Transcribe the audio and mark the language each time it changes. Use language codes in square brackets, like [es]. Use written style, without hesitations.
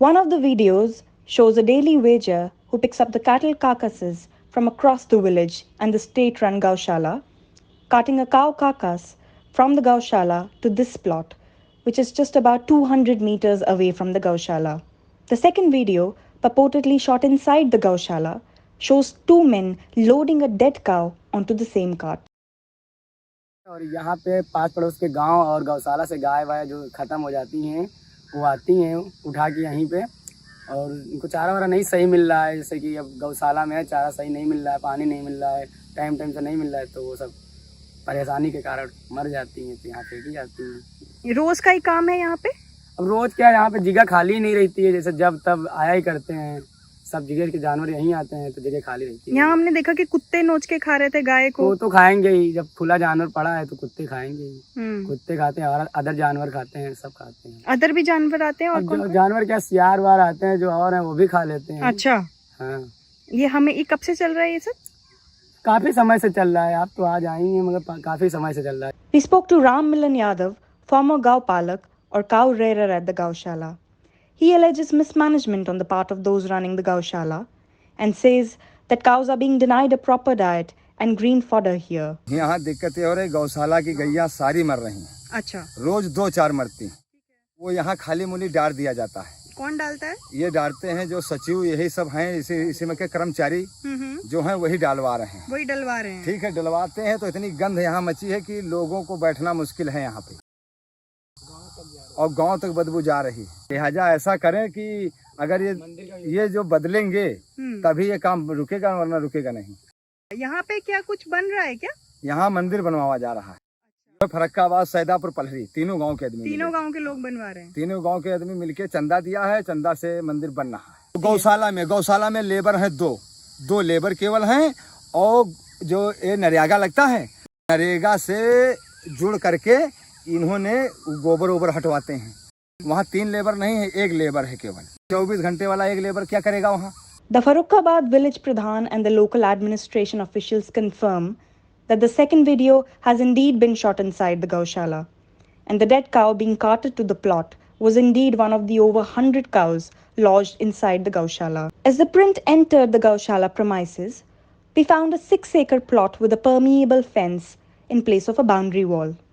[en] One of the videos shows a daily wager who picks up the cattle carcasses from across the village and the state-run Gaushala, carting a cow carcass from the Gaushala to this plot, which is just about 200 meters away from the Gaushala. The second video, purportedly shot inside the Gaushala, shows 2 men loading a dead cow onto the same cart. [hi] और यहाँ पे पास पड़ोस के गांव और गौशाला से गाय वाय जो ख़त्म हो जाती हैं वो आती हैं उठा के यहीं पे, और इनको चारा वारा नहीं सही मिल रहा है। जैसे कि अब गौशाला में चारा सही नहीं मिल रहा है, पानी नहीं मिल रहा है, टाइम से नहीं मिल रहा है, तो वो सब परेशानी के कारण मर जाती हैं, तो यहाँ फेंकी जाती हैं। रोज़ का ही काम है यहाँ पे? अब रोज़ क्या, यहाँ पे जगह खाली नहीं रहती है, जैसे जब तब आया ही करते हैं, सब जगह के जानवर यहीं आते हैं तो जगह खाली रहती है। यहाँ हमने देखा कि कुत्ते नोच के खा रहे थे गाय को। वो तो खाएंगे ही, जब खुला जानवर पड़ा है तो कुत्ते खाएंगे ही। कुत्ते खाते हैं और अदर जानवर खाते हैं, सब खाते हैं। अदर भी जानवर आते हैं? और जानवर क्या, सियार वार आते हैं जो और हैं वो भी खा लेते हैं। अच्छा, हाँ। ये कब से चल रहा है ये सब? काफी समय से चल रहा है, आप तो आज आई हैं मगर काफी समय से चल रहा है। [en] We spoke to Ram Milan Yadav, former Gau Palak or cow rearer at the Gaushala. He alleges mismanagement on the part of those running the Gaushala and says that cows are being denied a proper diet and green fodder here. [hi] यहाँ दिक्कत ये हो रही, गौशाला की गैया सारी मर रही हैं। अच्छा। रोज 2-4 मरती हैं। वो यहाँ खाली मूली डाल दिया जाता है। कौन डालता है? ये डालते हैं जो सचिव यही सब हैं, इसी में के कर्मचारी जो हैं वही डालवा रहे हैं। वही डलवा रहे हैं। ठीक है, डलवाते हैं तो इतनी गंध यहाँ मची है कि लोगों को बैठना मुश्किल है यहाँ पे, और गांव तक बदबू जा रही है। लिहाजा ऐसा करें कि अगर ये जो बदलेंगे तभी ये काम रुकेगा, वरना रुकेगा नहीं। यहाँ पे क्या कुछ बन रहा है क्या? यहाँ मंदिर बनवाया जा रहा है। फरक्काबाद, सैदापुर, पलहरी, तीनों गांव के आदमी, तीनों गांव के लोग बनवा रहे हैं। तीनों गांव के आदमी मिलके चंदा दिया है, चंदा से मंदिर बन रहा है। गौशाला में लेबर है 2 लेबर केवल हैं, और जो ये नरेगा लगता है, नरेगा से जुड़ करके इन्होंने गोबर ओबर हटवाते हैं। वहाँ 3 लेबर नहीं है, 1 लेबर है केवल। 24 घंटे वाला 1 लेबर क्या करेगा वहाँ? [en] The Farrukhabad village pradhan and the local administration officials confirm that the second video has indeed been shot inside the Gaushala, and the dead cow being carted to the plot was indeed one of the over 100 cows lodged inside the Gaushala. As the print entered the Gaushala premises, we found a 6-acre plot with a permeable fence in place of a boundary wall.